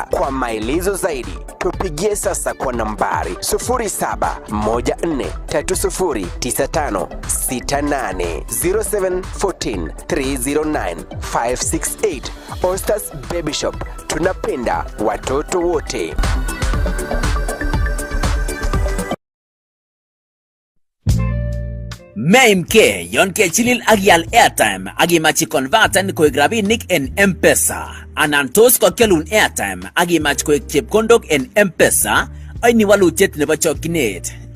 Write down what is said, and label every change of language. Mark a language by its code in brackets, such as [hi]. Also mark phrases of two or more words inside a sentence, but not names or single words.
[sw] Kwa maelezo zaidi, tupigie sasa kwa nambari 0714309568 0714309568. Ostas Baby Shop, tunapenda watoto wote. [kln] Meimke yon kechilil agial airtime agimachi converten koek rabinik en M-Pesa anan tos kokelun airtime agimach koek chepkondok en M-Pesa, aini walutiet nebo chokchinet.